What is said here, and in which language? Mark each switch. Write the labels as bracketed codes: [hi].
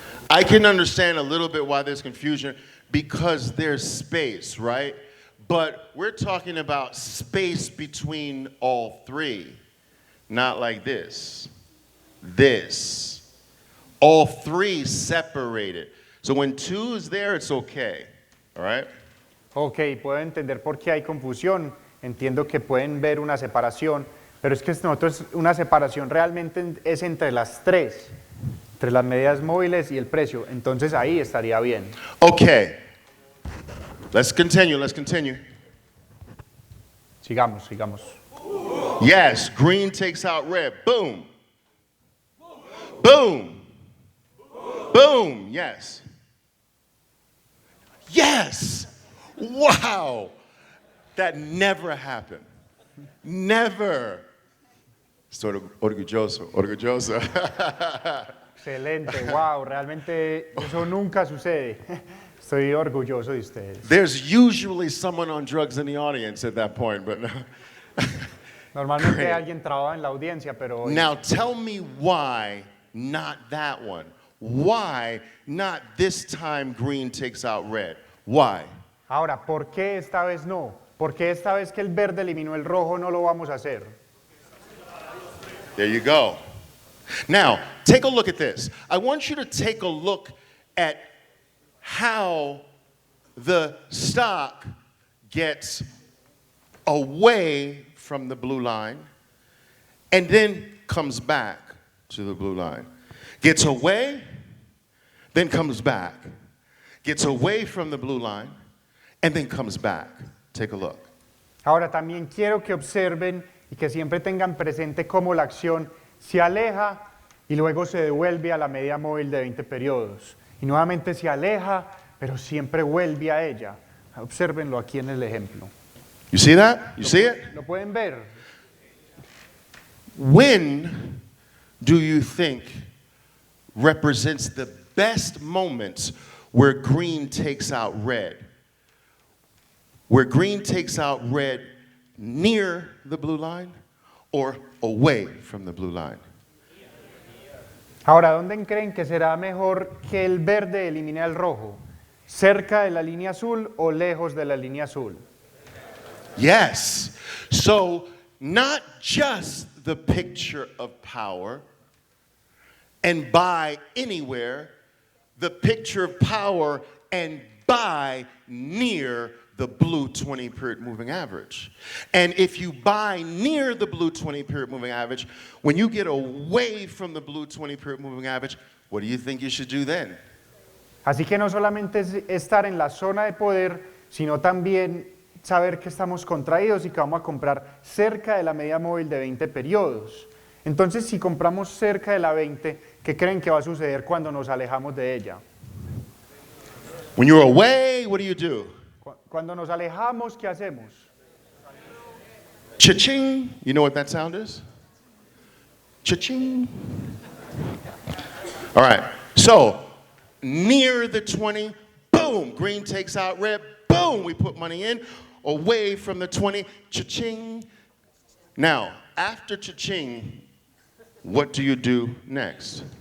[en] I can understand a little bit why there's confusion because there's space, right? But we're talking about space between all three, not like this. This. All three separated. So when two is there, it's okay. All right? [es] Ok, puedo entender por qué hay confusión, entiendo que pueden ver una separación, pero es que nosotros una separación realmente es entre las tres, entre las medidas móviles y el precio, entonces ahí estaría bien. [en] Okay. Let's continue. [es] Sigamos, sigamos. [en] Yes, green takes out red. Boom. Boom. Boom. Yes. Yes. Wow. That never happened. Never. [es] Estoy orgulloso. Excelente, wow, realmente eso nunca sucede. Estoy orgulloso de ustedes. [en] There's usually someone on drugs in the audience at that point, but no. [es] Normalmente [en] Great. [es] alguien trabaja en la audiencia, pero hoy [en] Now tell me why not that one? Why not this time green takes out red? Why? [es] Ahora, ¿por qué esta vez no? ¿Por qué esta vez que el verde eliminó el rojo no lo vamos a hacer? [en] There you go. Now, take a look at this. I want you to take a look at how the stock gets away from the blue line and then comes back to the blue line. Gets away, then comes back. Gets away from the blue line, and then comes back. Take a look. [es] Ahora también quiero que observen y que siempre tengan presente cómo la acción se aleja y luego se devuelve a la media móvil de 20 periodos. Y nuevamente se aleja, pero siempre vuelve a ella. Obsérvenlo aquí en el ejemplo. [en] You see that? You see it? [es] ¿Lo pueden ver? [en] When do you think represents the best moments where green takes out red? Where green takes out red near the blue line or away from the blue line? [es] Ahora, ¿dónde creen que será mejor que el verde elimine al rojo? ¿Cerca de la línea azul o lejos de la línea azul? [en] Yes. So, not just the picture of power and buy anywhere, the picture of power and buy near the blue 20-period moving average. And if you buy near the blue 20-period moving average, when you get away from the blue 20-period moving average, what do you think you should do then? [es] Así que no solamente es estar en la zona de poder, sino también saber que estamos contraídos y que vamos a comprar cerca de la media móvil de 20 periodos. Entonces, si compramos cerca de la 20, ¿qué creen que va a suceder cuando nos alejamos de ella? [en] When you're away, what do you do? [es] Cuando nos alejamos, ¿qué hacemos? [en] Cha-ching. You know what that sound is? Cha-ching. All right. So, near the 20, boom, green takes out red, boom, we put money in. Away from the 20, cha-ching. Now, after cha-ching, what do you do next?